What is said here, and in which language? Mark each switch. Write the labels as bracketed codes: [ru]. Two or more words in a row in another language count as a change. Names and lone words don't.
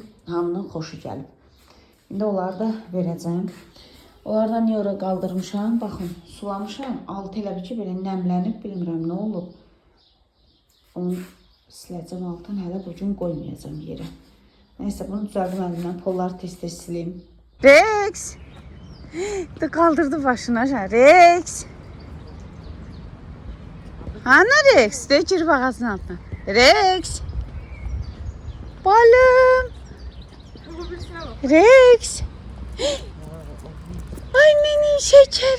[az] Hamının xoşu gəlib. İndi onları da verəcəm. Onlardan niyə ora qaldırmışam? Baxın, sulamışam. Altı elə bir ki, belə nəmlənib, bilmirəm nə olub. Onu siləcəm altdan, hələ bugün qoymayacam yerə. Nəysə, bunu düzəldim əlimdən, polları tez-tez silim. Rex! De qaldırdı başına, Rex! Ana Rex? De girib ağacın altına. Rex! Balım! [tr] Rex! Ay benim şeker!